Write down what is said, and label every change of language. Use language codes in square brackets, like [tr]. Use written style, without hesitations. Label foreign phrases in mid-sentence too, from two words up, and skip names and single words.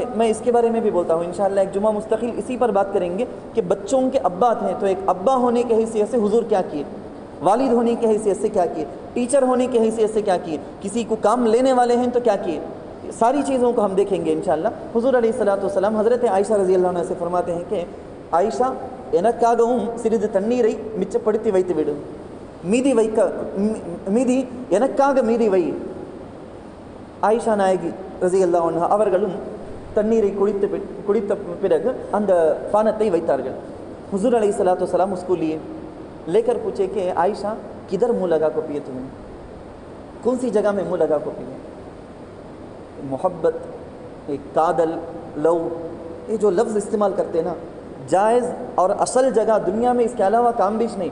[ur] میں اس کے بارے میں بھی بولتا ہوں [ar] إن شاء الله, [ur] ایک جمعہ مستقل اسی پر بات کریں گے کہ بچوں کے ابا تھے، تو ایک ابا ہونے کی حیثیت سے حضور کیا کیے، والد ہونے کی حیثیت سے کیا کیے، ٹیچر ہونے کی حیثیت سے کیا کیے، کسی کو کام لینے والے ہیں تو کیا کیے، ساری چیزوں کو ہم دیکھیں گے [ar] إن شاء الله. [ur] हुजूर [ar] عليه الصلاة والسلام [ur] हज़रत आयशा [ar] رضي الله عنها [ur] سے فرماتے ہیں کہ عائشہ [ta] எனக்காகவும் சிறிது தண்ணீரை மிச்சப்படுத்தி வைத்து விடு, மீதி எனக்காக மீதி வை। ஆயிஷா நாயகி [ar] رضي الله عنها [ta] அவர்களும் தண்ணீரை குடித்த பிறகு அந்த பானத்தை வைத்தார்கள்। [ur] हुजूर [ar] عليه الصلاة والسلام [ur] اس کو لیے، لے کر پوچھے کہ عائشہ کدھر منہ لگا کو پیے تم نے، کون سی جگہ میں منہ لگا کو پیے. محبت، ایک کادل، لو، یہ جو لفظ استعمال کرتے ہیں نا، جائز اور اصل جگہ دنیا میں اس کے علاوہ کام بھی نہیں.